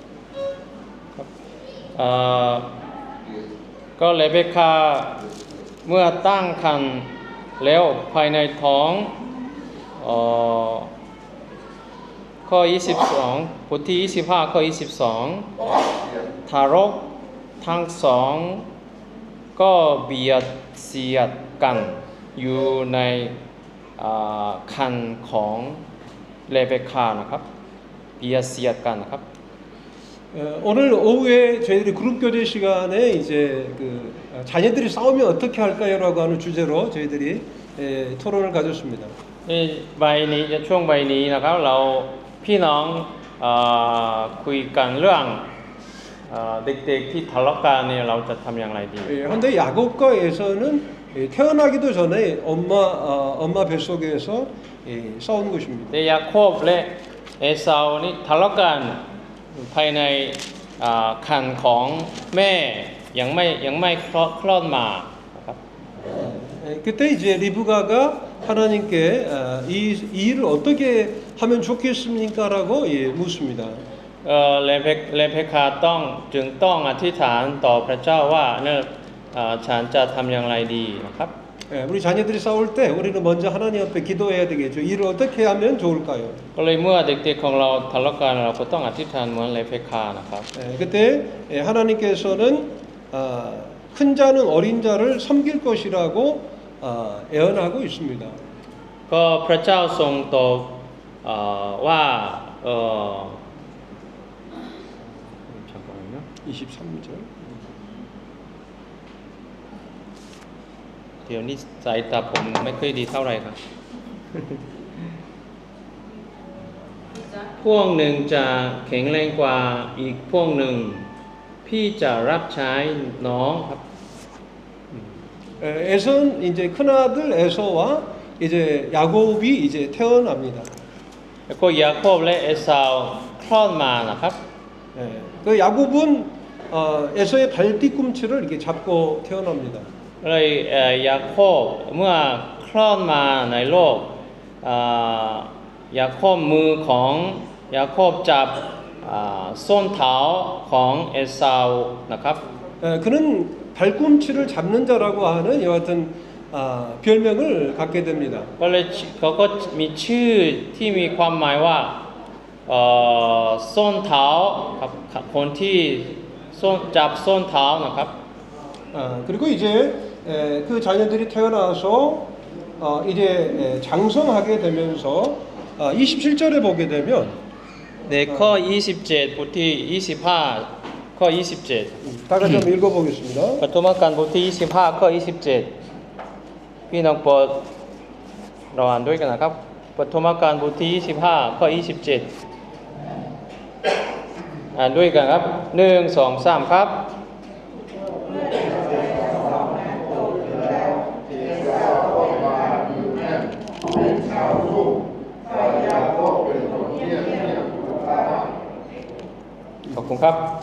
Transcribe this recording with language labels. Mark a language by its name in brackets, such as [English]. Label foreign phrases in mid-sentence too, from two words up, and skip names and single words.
[Thai] ก็เรเบคคาเมื่อตั้งครรภ์แล้วภายในท้องข้อ 22 บทที่ 25 ข้อ 22 ทารกทั้งสองก็เบียดเสียดกันอยู่ในครรภ์ของเรเบคคานะครับเบียดเสียดกันนะครับ [Korean] 오늘 오후에 저희들이 그룹 교제 시간에 이제 그 자녀들이 싸우면 어떻게 할까요라고 하는 주제로 저희들이 토론을 가졌습니다. [Thai] นี่ใบนี้ช่วงใบนี้นะครับเราพี่น้องคุยกันเรื่องเด็กๆที่ทะเลาะกันเนี่ยเราจะทำอย่างไรดี [Korean] 그런데 야곱과 에서는 태어나기도 전에 엄마 뱃속에서 싸운 것입니다. [Thai] แต่ยาโคบและเอเซานี่ทะเลาะกันภายในครรภ์ของแม่ยังไม่คลอดมานะครับ [Korean] 그때 이제 리브가가 하나님께 이 일을 어떻게 하면 좋겠습니까라고 묻습니다. [Thai] เลเพคาจึงต้องอธิษฐานต่อพระเจ้าว่าเนี่ยฉันจะทำอย่างไรดีนะครับ [Korean] 우리 자녀들이 싸울 때 우리는 먼저 하나님 앞에 기도해야 되겠죠. 일을 어떻게 하면 좋을까요? [Thai] ก็เลยเมื่อเด็กๆของเราทะเลาะกันเราก็ต้องอธิษฐานเหมือนเลเพคานะครับ [Korean] 그때 하나님께서는 큰 자는 어린 자를 섬길 것이라고 예언하고 있습니다. [Thai] ก็พระเจ้าทรงตอบว่า 잠깐만요. [Korean] 23절. [Thai] เดี๋ยวนี้สายตาผมไม่ค่อยดีเท่าไหร่ครับ พวกหนึ่งจะแข็งแรงกว่าอีกพวกหนึ่งพี่จะรับใช้น้องครับ [Korean] 에선 이제 큰 아들 에서와 이제 야곱이 이제 태어납니다. [Thai] แล้วก็ยาโคบและเอสาวคลอดมานะครับ [Korean] 그 야곱은 에서의 발 뒤꿈치를 이렇게 잡고 태어납니다. [Thai] เลยยาโคบเมื่อคลอดมาในโลกยาโคบมือของยาโคบจับส้นเท้าของเอสาวนะครับ [Korean] 그는 발꿈치를 잡는 자라고 하는 이와 같은 별명을 갖게 됩니다. [Thai] ก็เลยเขาก็มีชื่อที่มีความหมายว่าส้นเท้าครับคนที่จับส้นเท้านะครับ [Korean] 그리고 이제 그 자녀들이 태어나서 이제 장성하게 되면서 27절에 보게 되면 [Thai] ในข้อ 27 บทที่ 25 ข้อ 27 [Korean] 다 같이 한번 읽어보겠습니다. [Thai] ปฐมกาลบทที่ 25 ข้อ 27 พี่น้องโปรดเราอ่านด้วยกันนะครับปฐมกาลบทที่ 25 ข้อ 27 อ่านด้วยกันครับ 1 2 3 ครับ ขอบคุณครับ